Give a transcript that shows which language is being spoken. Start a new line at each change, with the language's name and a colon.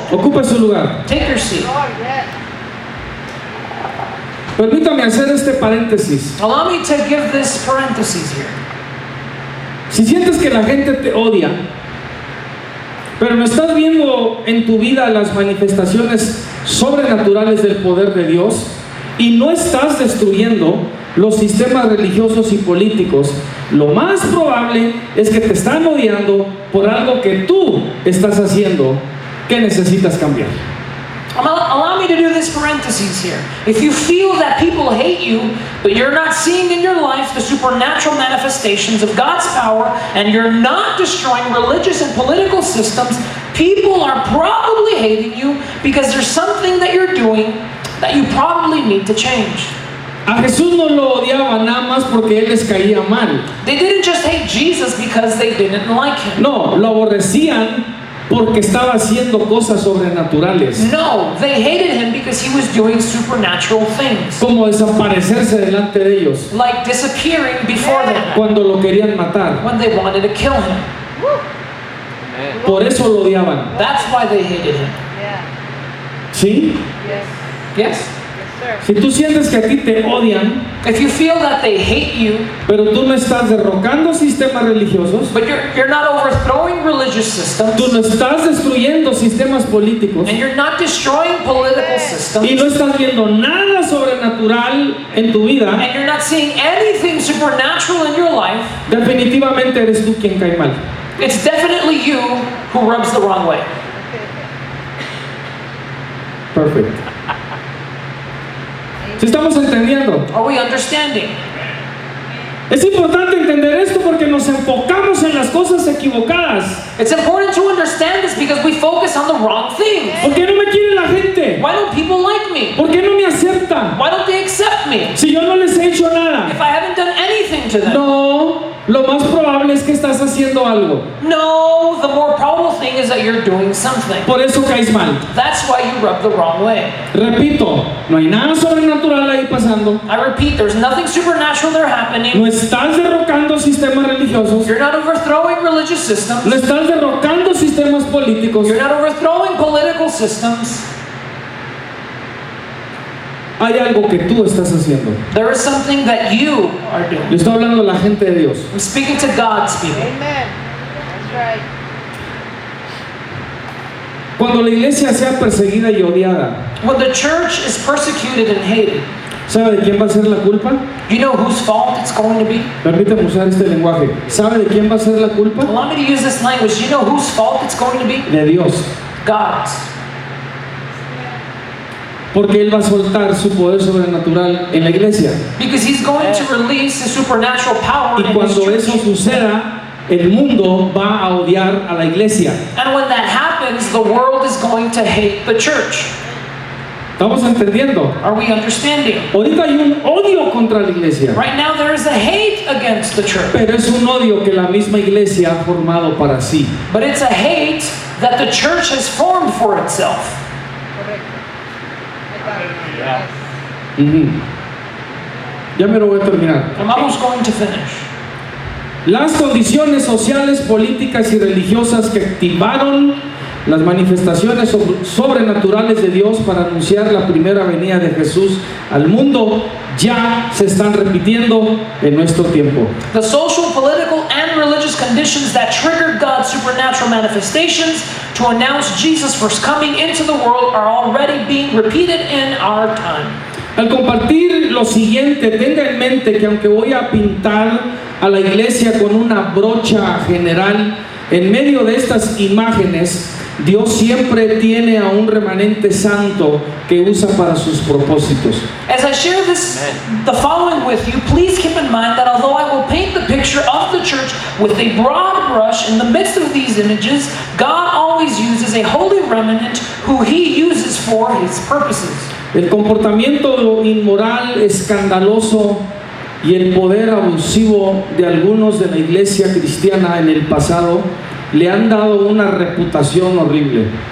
Spanish: Ocupe su lugar.
English: Take your seat. Lord, yes.
Spanish: Permítame hacer este paréntesis.
English: Allow me to give this parenthesis here.
Spanish: Si sientes que la gente te odia, pero no estás viendo en tu vida las manifestaciones sobrenaturales del poder de Dios y no estás destruyendo los sistemas religiosos y políticos, lo más probable es que te están odiando por algo que tú estás haciendo que necesitas cambiar.
English: Allow me to do this parenthesis here. If you feel that people hate you, but you're not seeing in your life the supernatural manifestations of God's power, and you're not destroying religious and political systems, people are probably hating you because there's something that you're doing that you probably need to change.
Spanish: A Jesús no lo odiaba nada más porque Él les caía mal.
English: They didn't just hate Jesus because they didn't like him.
Spanish: No, lo aborrecían porque estaba haciendo cosas sobrenaturales,
English: No, they hated him because he was doing supernatural things,
Spanish: como desaparecerse delante de ellos
English: like disappearing before them
Spanish: cuando lo querían matar.
English: when they wanted to kill him. Amen.
Spanish: Por eso lo odiaban.
English: That's why they hated him. Yeah.
Spanish: ¿Sí?
English: Yes. Yes? Yes, sir.
Spanish: Si tú sientes que a ti te odian,
English: If you feel that they hate you,
Spanish: pero tú no estás derrocando sistemas religiosos,
English: but you're not overthrowing religious systems,
Spanish: tú no estás destruyendo sistemas políticos
English: and you're not destroying political
Spanish: y
English: systems,
Spanish: no estás viendo nada sobrenatural en tu vida,
English: and you're not seeing anything supernatural in your life,
Spanish: definitivamente eres tú quien cae mal.
English: it's definitely you who rubs the wrong way.
Spanish: Perfecto. ¿Sí estamos entendiendo?
English: Are we understanding?
Spanish: Es importante entender esto porque nos enfocamos en las cosas equivocadas.
English: It's important to understand this because we focus on the wrong things.
Spanish: ¿Por qué no me quiere la gente?
English: Why don't people like me?
Spanish: ¿Por qué no me aceptan?
English: Why don't they accept me?
Spanish: Si yo no les he hecho nada.
English: If I haven't done anything to them.
Spanish: No, lo más probable es que estás haciendo algo.
English: No, the more probable thing is that you're doing something.
Spanish: Por eso caes mal.
English: That's why you rub the wrong way.
Spanish: Repito, no hay nada sobrenatural ahí pasando.
English: I repeat, there's nothing supernatural there happening.
Spanish: No estás derrocando sistemas religiosos.
English: You're not overthrowing religious systems.
Spanish: No estás derrocando sistemas políticos.
English: You're not overthrowing political systems.
Spanish: Hay algo que tú estás haciendo.
English: There is something that you are
Spanish: Le
English: doing.
Spanish: estoy hablando a la gente de Dios.
English: I'm speaking to God's people. Amen. That's right.
Spanish: Cuando la iglesia sea perseguida y odiada,
English: When the church is persecuted and hated,
Spanish: ¿sabe de quién va a ser la culpa?
English: you know whose fault it's going to be?
Spanish: Permítame usar este lenguaje. ¿Sabe de quién va a ser la culpa?
English: Allow me to use this language. You know whose fault it's going to be?
Spanish: De Dios.
English: God's.
Spanish: Porque Él va a soltar su poder sobrenatural en la iglesia.
English: Because he's going to release his supernatural power
Spanish: Y
English: in his
Spanish: cuando
English: church.
Spanish: eso suceda, el mundo va a odiar a la iglesia.
English: And when that happens, the world is going to hate the church.
Spanish: ¿Estamos entendiendo?
English: Are we understanding?
Spanish: Ahorita hay un odio contra la iglesia,
English: Right now there is a hate against the church.
Spanish: pero es un odio que la misma iglesia ha formado para sí.
English: But it's a hate that the church has formed for itself.
Spanish: Correcto.
English: I got it. Yeah. Yes.
Spanish: Ujú. Ya me lo voy a terminar.
English: I'm almost going to finish.
Spanish: Las condiciones sociales, políticas y religiosas que activaron las manifestaciones sobrenaturales de Dios para anunciar la primera venida de Jesús al mundo ya se están repitiendo en nuestro tiempo.
English: The social, political, and religious conditions that triggered God's supernatural manifestations to announce Jesus' first coming into the world are already being repeated in our time.
Spanish: Al compartir lo siguiente, tenga en mente que aunque voy a pintar a la iglesia con una brocha general, en medio de estas imágenes, Dios siempre tiene a un remanente santo que usa para sus propósitos.
English: As I share the following with you, please keep in mind that although I will paint the picture of the church with a broad brush in the midst of these images, God always uses a holy remnant who He uses for His purposes.
Spanish: El comportamiento inmoral, escandaloso y el poder abusivo de algunos de la iglesia cristiana en el pasado le han dado una reputación horrible.